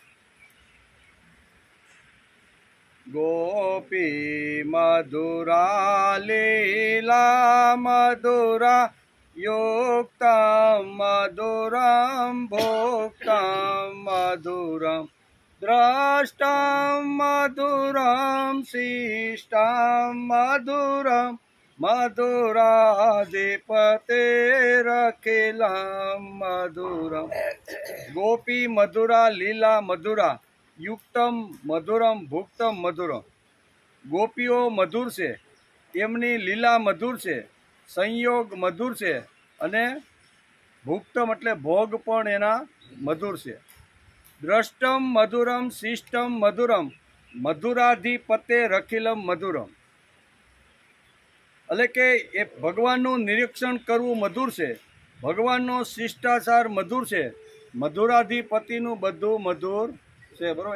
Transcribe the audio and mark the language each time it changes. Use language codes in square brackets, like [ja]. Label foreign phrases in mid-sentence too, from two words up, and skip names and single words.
[sa] गोपी मधुरा लीला मधुरा युक्तं मधुरं भोक्तं मधुरं द्रष्टं मधुरं शिष्टं मधुरं मधुराधिपतेरखिलं मधुरम। गोपी मधुरा लीला मधुरा युक्तम मधुरम भुक्तम मधुरम। [gu] ગોપીઓ મધુર છે, તેમની લીલા મધુર છે, સંયોગ મધુર છે અને ભુક્તમ એટલે ભોગ પણ એના મધુર છે। [sa] દ્રષ્ટમ મધુરમ શિષ્ટમ મધુરમ મધુરાધિપતે રખિલમ મધુરમ [gu] એટલે કે એ ભગવાનનું નિરીક્ષણ કરવું મધુર છે, ભગવાનનો શિષ્ટાચાર મધુર છે, મધુરાધિપતિનું બધું મધુર છે, બરાબર।